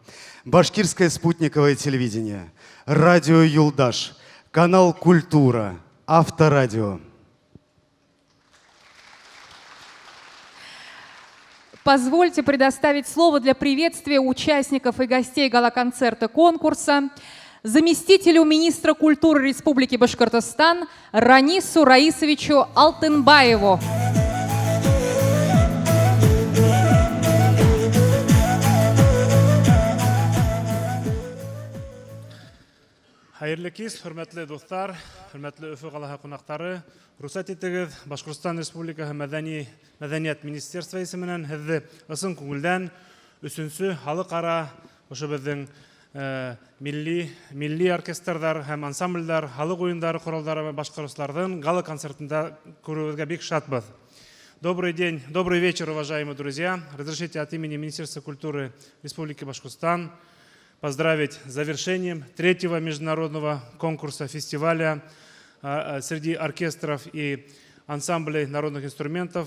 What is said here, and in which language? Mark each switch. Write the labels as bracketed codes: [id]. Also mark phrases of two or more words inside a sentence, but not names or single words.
[ru] Башкирское спутниковое телевидение, радио «Юлдаш», канал «Культура», Авторадио. Позвольте предоставить слово для приветствия участников и гостей гала-концерта конкурса заместителю министра культуры Республики Башкортостан Ранису Раисовичу Алтынбаеву. [ba] Хайырлы кис, хөрмәтле дуслар, хөрмәтле Өфе каласы кунаклары, рөхсәт итегез, Башкортстан Республикасы Мәдәният министерства исеменнән һезне ысын күңелдән 3-нче халыкара ошо безнең милли оркестрлар һәм ансамбльләр, халык уеннары кораллары башкаручыларның гала концертында күрүебезгә бик шатбыз. [ru] Добрый день, добрый вечер, уважаемые друзья. Разрешите от имени Министерства культуры Республики Башкортостан поздравить с завершением третьего международного конкурса фестиваля среди оркестров и ансамблей народных инструментов.